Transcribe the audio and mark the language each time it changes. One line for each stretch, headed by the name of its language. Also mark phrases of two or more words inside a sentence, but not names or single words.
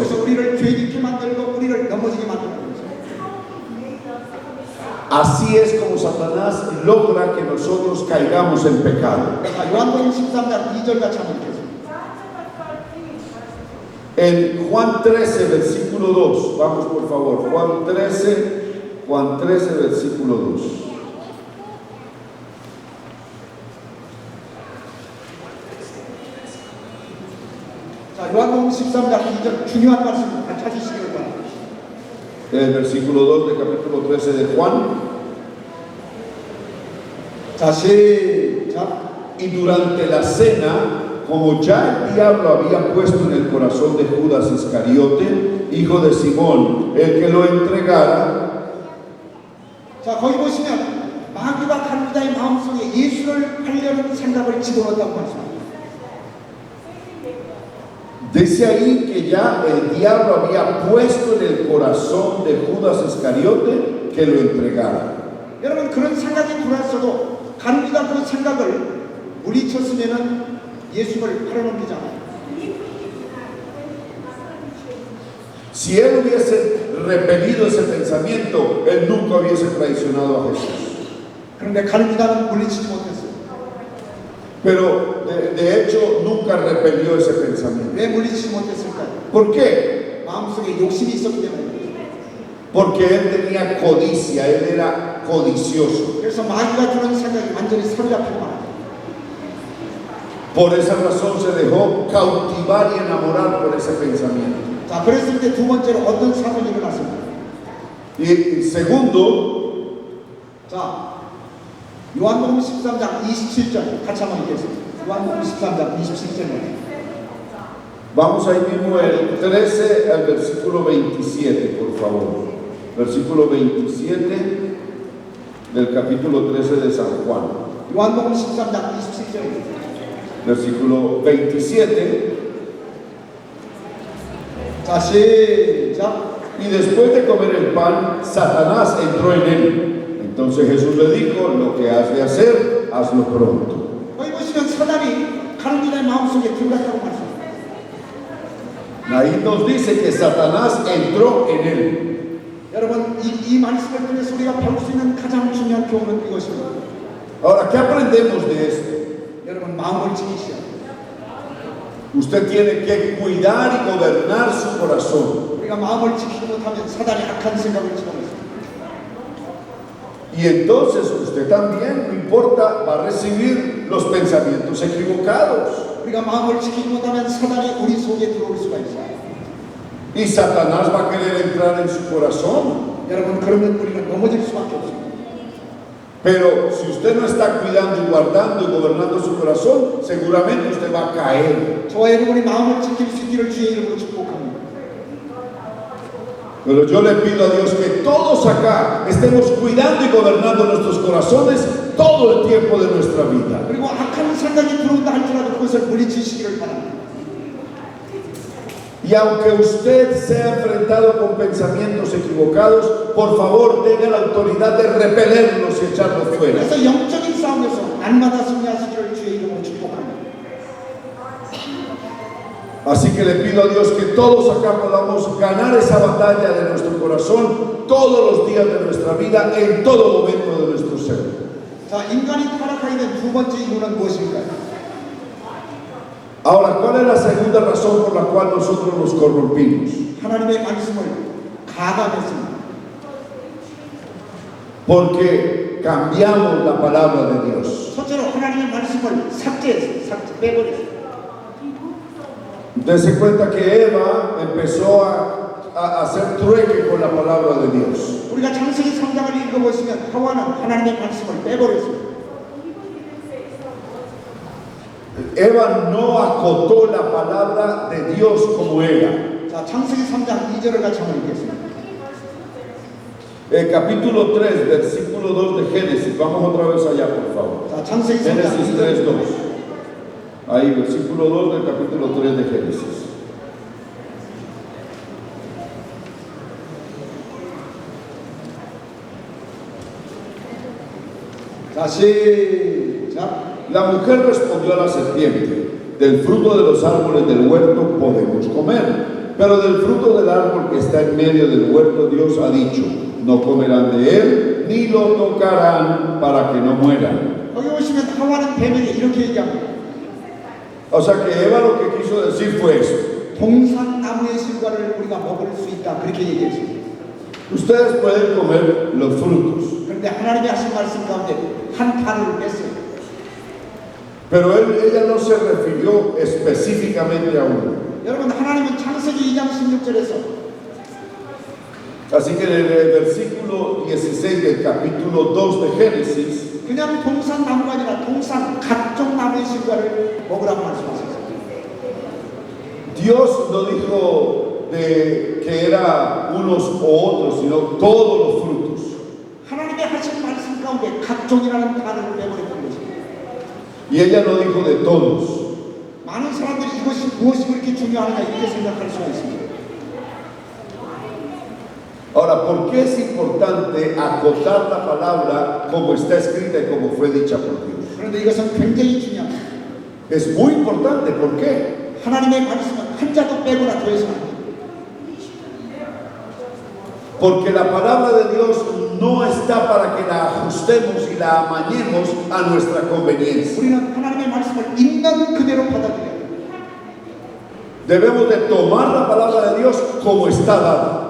Korean: 그래서 우리를 죄 짓게 만들고 우리를 넘어지게 만드는 거죠.
Spanish: Así es como Satanás logra que nosotros caigamos en pecado.
Korean: 자, 요한복음 13장 2절 같이 한번 읽겠습니다.
Spanish: En Juan 13, versículo 2, vamos por favor, Juan 13, versículo 2.
Korean: 자, 요한복음 13장 2절 중요한 말씀 다 찾으시기를 바랍니다.
Spanish: El versículo 2 del capítulo 13 de Juan.
Korean: 자, 시작.
Spanish: Y durante la cena, como ya el diablo había puesto en el corazón de Judas Iscariote, hijo de Simón, el que lo entregara.
Korean: 자, 거기 보시면 마귀가 가룟유다의 마음속에 예수를 팔려는 생각을 집어넣었다고 말씀합니다.
Spanish: Dice ahí que ya el diablo había puesto en el corazón de Judas Iscariote que lo entregara.
Korean: 여러분 그런 생각이 들어왔어도 가룟유다 그 생각을 물리쳤으면은 예수를 팔아넘기잖아요.
Spanish: Si él hubiese repelido ese pensamiento, él nunca hubiese traicionado a Jesús.
Korean: 그런데 가룟유다는 물리치지 못했어요.
Spanish: Pero de hecho nunca repelió ese pensamiento.
Korean: 왜 물리치지 못했을까요?
Spanish: ¿Por qué?
Korean: 마음속에 욕심이 있었기 때문에.
Spanish: Porque él tenía codicia, él era codicioso.
Korean: 그래서 마귀가 주는 생각이 완전히 사로잡히고 말아요.
Spanish: Por esa razón se dejó cautivar y enamorar por ese pensamiento.
Korean: 자, 그랬을 때 두 번째로 어떤 사건이 일어났습니다.
Spanish: Y segundo,
Korean: 자, 요한복음 13장 27절 같이 한번 읽겠습니다. 요한복음 13장 27절입니다.
Spanish: vamos ahí mismo el 13 al versículo 27, por favor. Versículo 27 del capítulo 13 de San Juan.
Korean: 요한복음 13장 27절입니다.
Spanish: Versículo 27.
Korean: 자, 시작.
Spanish: Y después de comer el pan, Satanás entró en él. Entonces Jesús le dijo, lo que has de hacer, hazlo pronto.
Korean: 거기 보시면 사단이 가는 자의 마음속에 들어갔다고 말씀합니다.
Spanish: Ahí nos dice que Satanás entró en él.
Korean: 여러분 이 말씀을 통해서 우리가 배울 수 있는 가장 중요한 교훈은 이것입니다.
Spanish: Ahora, ¿qué aprendemos de esto?
Korean: 여러분 마음을 지키셔야 돼요.
Spanish: Usted tiene que cuidar y gobernar su corazón.
Korean: 우리가 마음을 지키지 못하면 사단이 악한 생각을 집어넣습니다.
Spanish: Y entonces usted también, no importa, va a recibir los pensamientos equivocados.
Korean: 우리가 마음을 지키지 못하면 사단이 우리 속에 들어올 수가 있어요.
Spanish: Y Satanás va a querer entrar en su corazón.
Korean: 여러분 그러면 우리는 넘어질 수밖에 없습니다.
Spanish: Pero si usted no está cuidando y guardando y gobernando su corazón, seguramente usted va a caer.
Korean: 저와 여러분이 마음을 지킬 수 있기를 주의 이름으로 축복합니다.
Spanish: Pero yo le pido a Dios que todos acá estemos cuidando y gobernando nuestros corazones todo el tiempo de nuestra vida.
Korean: 그리고 악한 생각이 들어온다 할지라도 그것을 물리치시기를 바랍니다.
Spanish: Y aunque usted sea enfrentado con pensamientos equivocados, por favor tenga la autoridad de repelerlos y echarlos fuera.
Korean: 그래서 영적인 싸움에서 날마다 승리하시기를 주의 이름으로 축복합니다.
Spanish: Así que le pido a Dios que todos acá podamos ganar esa batalla de nuestro corazón todos los días de nuestra vida, en todo momento de nuestro ser.
Korean: 자, 인간이 타락하게 된 두 번째 이유는 무엇일까요?
Spanish: Ahora, ¿cuál es la segunda razón por la cual nosotros nos corrompimos?
Korean: 하나님의 말씀을 가감했습니다.
Spanish: Porque cambiamos la palabra de Dios.
Korean: 첫째로 하나님의 말씀을 빼버렸어요.
Spanish: Dese cuenta que Eva empezó a hacer trueque con la palabra de Dios.
Korean: 우리가 창세기 3장을 읽어보시면 하와는 하나님의 말씀을 빼버렸습니다.
Spanish: Eva no acotó la palabra de Dios como era.
Korean: 자, 창세기 3장 2절을 같이 한번 읽겠습니다.
Spanish: El capítulo 3, versículo 2 de Génesis. Vamos otra vez allá, por favor.
Korean: 자, 창세기 3장
Spanish: Génesis 3, 2. Ahí, versículo 2 del capítulo 3 de Génesis.
Korean: 자, 시작.
Spanish: La mujer respondió a la serpiente: del fruto de los árboles del huerto podemos comer, pero del fruto del árbol que está en medio del huerto Dios ha dicho: no comerán de él ni lo tocarán para que no mueran.
Korean: 거기 보시면 하와는 뱀에게 이렇게 얘기합니다.
Spanish: O sea que Eva lo que quiso decir fue eso:
Korean: 동산 나무의 실과를 우리가 먹을 수 있다, 그렇게 얘기했습니다.
Spanish: ustedes pueden comer los frutos.
Korean: 그런데 하나님이 하신 말씀 가운데 한 단어를 뺐어요.
Spanish: Pero ella no se refirió específicamente a uno.
Korean: 여러분, 하나님은 창세기 2장 16절에서
Spanish: Así que en el versículo 16 del capítulo 2 de Génesis,
Korean: 그냥 동산 나무가 아니라 동산 각종 나무의 실과를 먹으라고 말씀하셨어요.
Spanish: Dios no dijo de que era unos o otros, sino todos los frutos.
Korean: 하나님의 하신 말씀 가운데 각종이라는 단어를 빼버렸던 것입니다.
Spanish: Y ella no dijo de todos.
Korean: 많은 사람들이 이것이 무엇이 그렇게 중요하느냐 이렇게 생각할 수가 있습니다.
Spanish: Ahora, ¿por qué es importante acotar la palabra como está escrita y como fue dicha por Dios?
Korean: 그런데 이것은 굉장히 중요합니다.
Spanish: Es muy importante, ¿por qué?
Korean: 하나님의 말씀은 한자도 빼거나 더해서는 안 돼요.
Spanish: Porque la palabra de Dios no está para que la ajustemos y la amañemos a nuestra conveniencia.
Korean: 우리는 하나님의 말씀을 있는 그대로 받아들여야 돼요.
Spanish: Debemos de tomar la palabra de Dios como está dada.